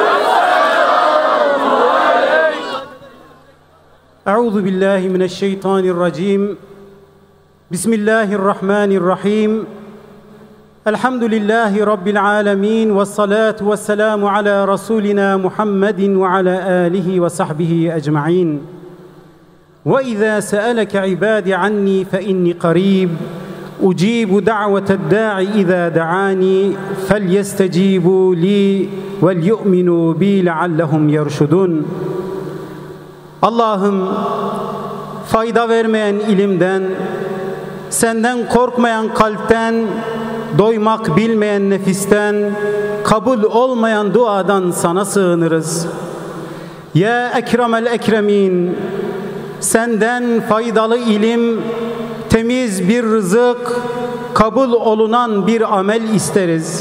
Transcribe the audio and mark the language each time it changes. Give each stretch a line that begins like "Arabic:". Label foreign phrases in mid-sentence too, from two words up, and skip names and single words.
Arabic: أعوذ بالله من الشيطان الرجيم. بسم الله الرحمن الرحيم. الحمد لله رب العالمين والصلاة والسلام على رسولنا محمد وعلى آله وصحبه أجمعين. وإذا سألك عبادي عني فإني قريب. أجيب دعوة الداع إذا دعان فليستجيبوا لي وليؤمنوا بي لعلهم يرشدون.
Turkish: Allah'ım, fayda vermeyen ilimden, senden korkmayan kalpten, doymak bilmeyen nefisten, kabul olmayan duadan sana sığınırız.
Arabic: يا أكرم الأكرمين,
Turkish: senden faydalı ilim, temiz bir rızık, kabul olunan bir amel isteriz.